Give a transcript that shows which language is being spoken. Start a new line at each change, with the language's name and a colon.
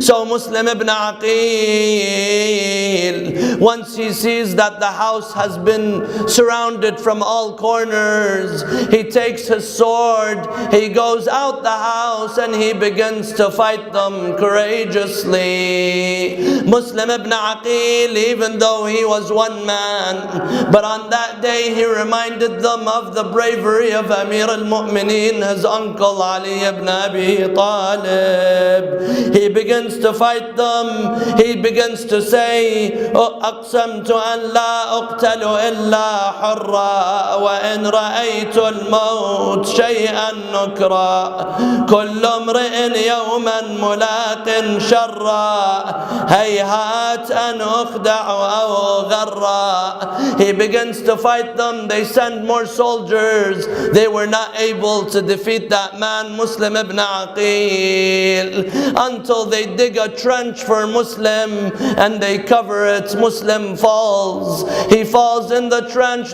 English: So Muslim ibn Aqil, once he sees that the house has been surrounded from all corners, he takes his sword, he goes out the house and he begins to fight them courageously. Muslim ibn Aqil, even though he was one man, but on that day he reminded them of the bravery of Amir al-Mu'mineen, his uncle Ali ibn Abi Talib. He begins to fight them. He begins to say,
Arabic: "أقسمت أن لا أقتل إلا حرا وإن رأيت الموت شيئا نكرا كل امرئ يوما ملاق شرا هيهات أن أخدع أو غرا."
English: He begins to fight them. They send more soldiers. They were not able to defeat that man, Muslim ibn Aqil, until they dig a trench for Muslim and they cover it. Muslim falls. He falls in the trench.